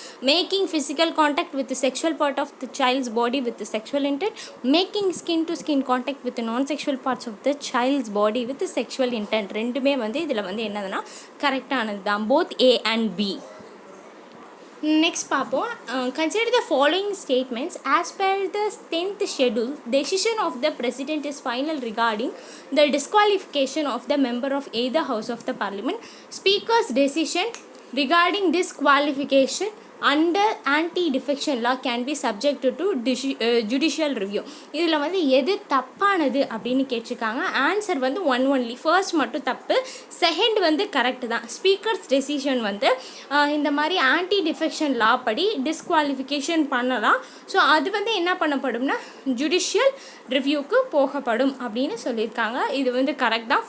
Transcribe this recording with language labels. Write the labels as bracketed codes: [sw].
[en] making physical contact with sexual part of the child's body with sexual intent, making skin to skin contact with non sexual parts of the child's body with sexual intent [ta] ரெண்டுமே வந்து இதில் வந்து என்னதுன்னா கரெக்டானது தான், [en] Both A and B. Next [ta] பார்ப்போம். [en] Consider the following statements. As per the 10th schedule, decision of the president is final regarding the disqualification of the member of either house of the parliament. Speaker's decision regarding disqualification under anti-defection law can be subjected to judicial review. [ta] இதில் வந்து எது தப்பானது அப்படின்னு கேட்டிருக்காங்க. Answer வந்து 1 only. First மட்டும் தப்பு, second வந்து correct தான். ஸ்பீக்கர்ஸ் டெசிஷன் வந்து இந்த மாதிரி ஆன்டி டிஃபெக்ஷன் லா படி டிஸ்குவாலிஃபிகேஷன் பண்ணலாம். ஸோ அது வந்து என்ன பண்ணப்படும்னா ஜுடிஷியல் ரிவ்யூக்கு போகப்படும் அப்படின்னு சொல்லியிருக்காங்க. இது வந்து கரெக்ட் தான்.